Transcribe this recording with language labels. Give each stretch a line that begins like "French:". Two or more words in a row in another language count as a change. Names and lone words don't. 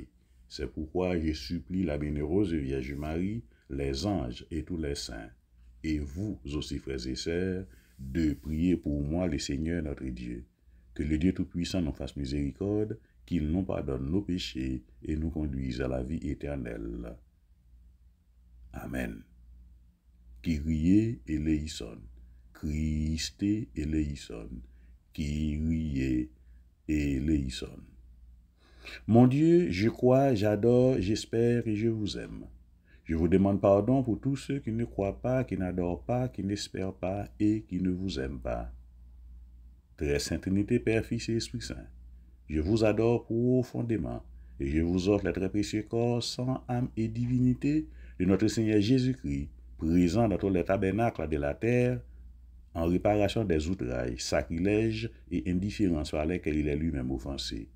French: C'est pourquoi je supplie la bienheureuse Vierge Marie, les anges et tous les saints, et vous aussi, frères et sœurs, de prier pour moi le Seigneur notre Dieu. Que le Dieu Tout-Puissant nous fasse miséricorde, qu'il nous pardonne nos péchés et nous conduise à la vie éternelle.
Greek: Amen. Kyrie eleison. Christe eleison. Kyrie eleison.
French: Mon Dieu, je crois, j'adore, j'espère et je vous aime. Je vous demande pardon pour tous ceux qui ne croient pas, qui n'adorent pas, qui n'espèrent pas et qui ne vous aiment pas. Très Sainte Trinité, Père, Fils et Esprit Saint, je vous adore profondément et je vous offre le très précieux corps, sang, âme et divinité de notre Seigneur Jésus-Christ, présent dans tous les tabernacles de la terre, en réparation des outrailles, sacrilèges et indifférences par lesquels il est lui-même offensé.